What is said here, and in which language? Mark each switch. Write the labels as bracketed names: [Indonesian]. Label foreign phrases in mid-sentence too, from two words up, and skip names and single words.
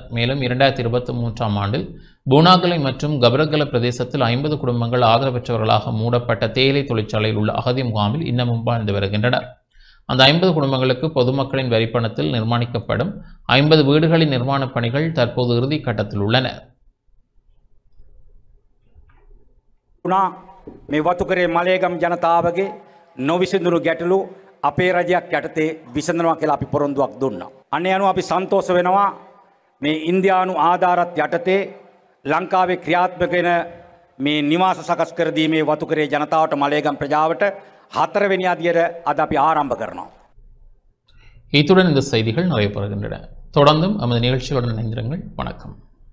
[Tamil] மேலும் 2023ஆம் ஆண்டில் பூனாகலை மற்றும் கபரகல பிரதேசத்தில் 50 குடும்பங்கள் ஆதரவற்றவர்களாக மூடப்பட்ட தேயிலை தொழிற்சாலையில் உள்ள அகதி முகாமில் இன்னமும் வாழ்ந்து வருகின்றனர். அந்த 50 குடும்பங்களுக்கு பொதுமக்களின் வரிப்பணத்தில் நிர்மாணிக்கப்படும் 50 வீடுகளின் நிர்மாணப் பணிகள் தற்போது இறுதி கட்டத்தில் உள்ளன. [Sinhala] මේ වතුකරේ මලේගම් ජනතාවගේ නොවිසඳුණු ගැටලු අපේ රජයක් යටතේ විසඳනවා කියලා අපි පොරොන්දුවක් දුන්නා. අනේ අනුව අපි සන්තෝෂ වෙනවා මේ ඉන්දියානු ආධාරත් යටතේ ලංකාවේ ක්‍රියාත්මක වෙන මේ නිවාස සකස් කර දීමේ වතුකරේ ජනතාවට මලේගම් ප්‍රජාවට 4 වෙනි අදියර අද අපි ආරම්භ කරනවා. [Tamil] இத்துடன் இந்த செய்திகள் நிறைவு பெறுகின்றன. தொடர்ந்தும் நமது நிகழ்ச்சியுடன் இணைந்திருங்கள். வணக்கம்.